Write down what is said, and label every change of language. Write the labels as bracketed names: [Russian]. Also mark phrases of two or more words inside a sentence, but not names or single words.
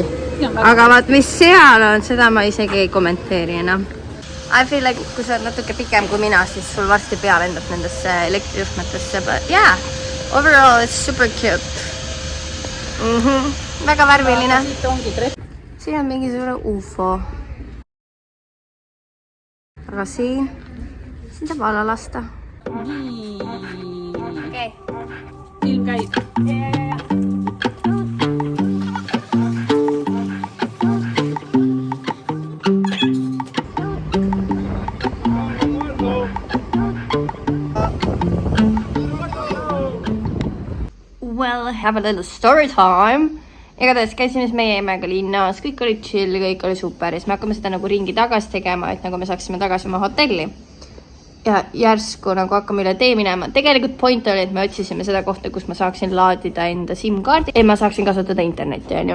[Estonian] Aga vaat, mis seal on, seda ma isegi ei kommenteeri enam. [English] I feel like, [Estonian] kui sa oled natuke pikem kui mina, siis sul varsti pea lendab nendesse elektrijuhtmetesse. [English] Yeah, overall it's super cute. [Estonian] Väga värviline. Siin on mingi suure UFO. Aga siin saab alla lasta. Okei. Film käib. [English] Well, have a little story time. [Estonian] Igatahes käisime siis meie emmega linnas, kõik oli chill, kõik oli super ja siis me hakkame seda nagu ringi tagasi tegema, et nagu me saaksime tagasi oma hotelli. ja järsku nagu hakkame üle tee minema. Tegelikult point oli, et me otsisime seda kohta, kus ma saaksin laadida enda SIM-kaardi ja ma saaksin kasutada internetti, on ju.